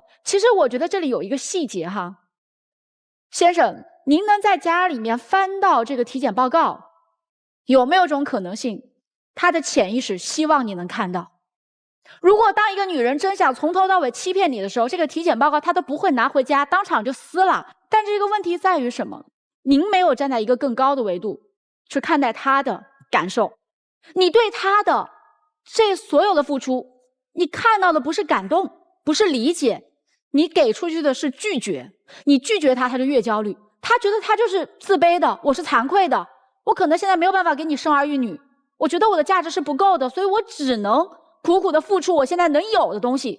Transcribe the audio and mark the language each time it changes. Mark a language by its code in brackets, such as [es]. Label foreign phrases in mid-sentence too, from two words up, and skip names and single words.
[zh] 其實我覺得這裡有一個細節哈，先生，您能在家裡面翻到這個體檢報告，有沒有種可能性，她的潛意識希望你能看到？如果當一個女人真想從頭到尾欺騙你的時候，這個體檢報告她都不會拿回家，當場就撕了。但這個問題在於什麼？您沒有站在一個更高的維度去看待她的感受，你對她的這所有的付出，你看到的不是感動，不是理解，你給出去的是拒絕。你拒絕她，她就越焦慮，她覺得她就是自卑的，我是慚愧的，我可能現在沒有辦法給你生兒育女，我覺得我的價值是不夠的，所以我只能苦苦的付出我現在能有的東西。